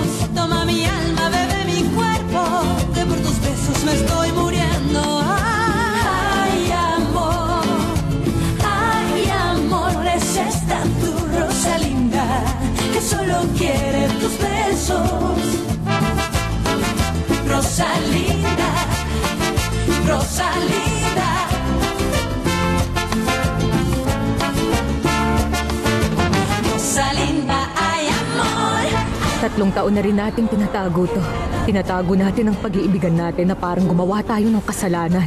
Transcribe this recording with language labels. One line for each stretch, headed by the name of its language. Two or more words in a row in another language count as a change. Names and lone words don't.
Spanish: Toma mi alma, bebe mi cuerpo, que por tus besos me estoy muriendo. Ay, amor, es esta tu rosa linda que solo quiere tus besos. Rosalinda, Rosalinda. Rosalinda, ay amor.
Filipino: 3 taon na rin natin tinatago to. Tinatago natin ang pag-iibigan natin na parang gumawa tayo ng kasalanan.